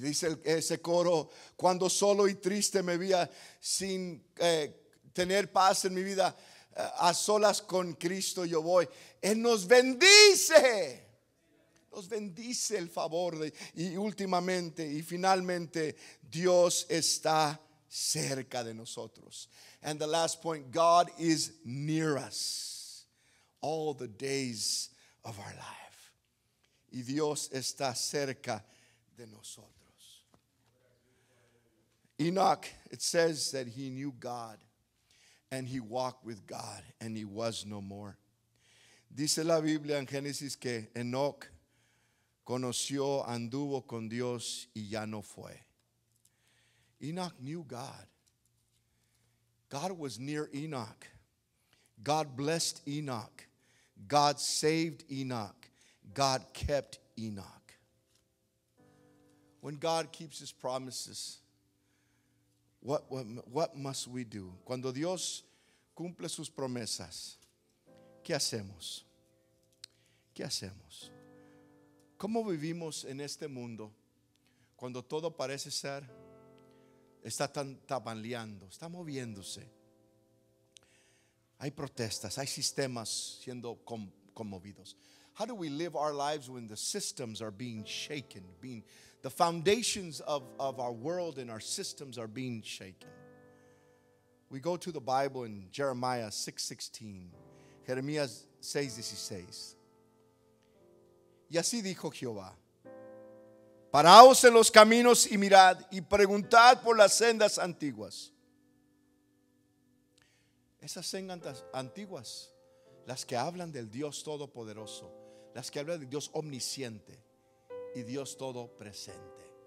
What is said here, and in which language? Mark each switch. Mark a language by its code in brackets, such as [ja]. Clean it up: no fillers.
[es] Dice ese coro, cuando solo y triste me veía sin tener paz en mi vida, a solas con Cristo yo voy. Él nos bendice. Nos bendice el favor y últimamente y finalmente Dios está cerca de nosotros. [en] And the last point, God is near us all the days of our life. [es] Y Dios está cerca de nosotros. [en] Enoch, it says that he knew God and he walked with God and he was no more. [es] Dice la Biblia en Génesis que Enoch conoció, anduvo con Dios y ya no fue. [en] Enoch knew God. God was near Enoch. God blessed Enoch. God saved Enoch. God kept Enoch. When God keeps his promises, what must we do? [es] Cuando Dios cumple sus promesas, ¿qué hacemos? ¿Qué hacemos? ¿Cómo vivimos en este mundo cuando todo parece ser está tambaleando, está moviéndose? Hay protestas, hay sistemas siendo conmovidos. [en] How do we live our lives when the systems are being shaken, the foundations of our world and our systems are being shaken? We go to the Bible in Jeremiah 6:16, Jeremías 6:16. [es] Y así dijo Jehová: paraos en los caminos y mirad y preguntad por las sendas antiguas. Esas sendas antiguas, las que hablan del Dios Todopoderoso, las que hablan del Dios omnisciente y Dios todo presente.